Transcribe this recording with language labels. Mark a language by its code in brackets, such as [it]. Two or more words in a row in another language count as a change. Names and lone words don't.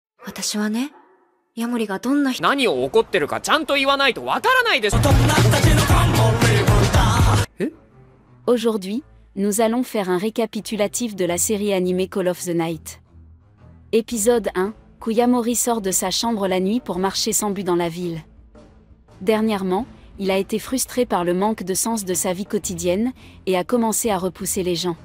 [ja] 私はね、ヤモリがどんな人何を怒ってるかちゃんと言わないとわからないです。 [fr] Aujourd'hui, nous allons faire un récapitulatif de la série animée Call of the Night. Épisode 1, Kuyamori sort de sa chambre la nuit pour marcher sans but dans la ville. Dernièrement, il a été frustré par le manque de sens de sa vie quotidienne, et a commencé à repousser les gens.